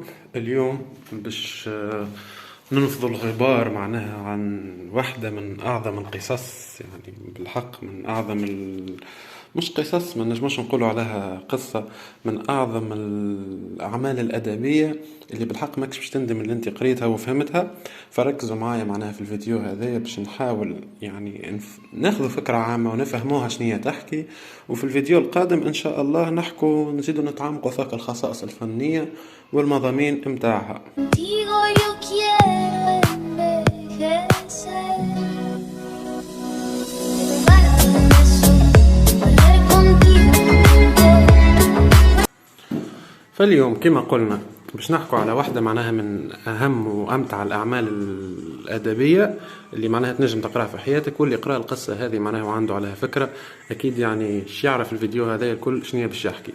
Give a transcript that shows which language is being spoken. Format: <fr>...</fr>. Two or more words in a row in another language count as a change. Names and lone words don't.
<ar>اليوم باش ننفض الغبار معناها عن واحدة من أعظم القصص، يعني بالحق من أعظم مش قصص، ما نجمش نقولوا عليها قصة، من أعظم الأعمال الأدبية اللي بالحق ماكش باش تندم اللي انت قريتها وفهمتها. فركزوا معايا معناها في الفيديو هذا باش نحاول يعني ناخذ فكرة عامة ونفهموها شنية تحكي، وفي الفيديو القادم إن شاء الله نحكوا نزيدوا نتعمقوا في الخصائص الفنية والمضامين متاعها.</ar> <es>Digo yo quiero envejecer, para perder contigo.</es> <ar>فاليوم كما قلنا باش نحكوا على واحدة معناها من أهم وأمتع الأعمال الأدبية اللي معناها تنجم تقرأها في حياتك، واللي يقرأ القصة هذه معناها وعنده عليها فكرة أكيد يعني يعرف الفيديو هذا الكل شنية باش يحكي.</ar>